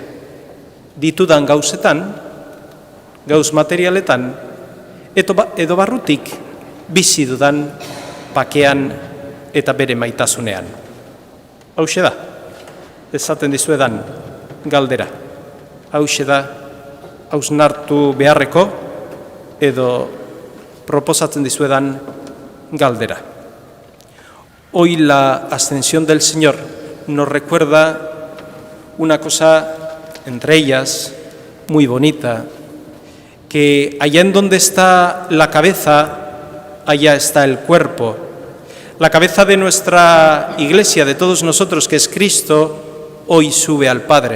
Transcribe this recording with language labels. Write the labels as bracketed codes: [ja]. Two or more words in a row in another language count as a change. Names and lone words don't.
[eu] Ditudan gauzetan, gauz materialetan, edo barrutik bizi dudan pakean eta bere maitasunean. Hauxe da, esaten dizuedan galdera. Hauxe da, hausnartu beharreko edo proposatzen dizuedan galdera. [es] Hoy la ascensión del Señor nos recuerda una cosa, entre ellas, muy bonita, que allá en donde está la cabeza, allá está el cuerpo. La cabeza de nuestra Iglesia, de todos nosotros, que es Cristo, hoy sube al Padre.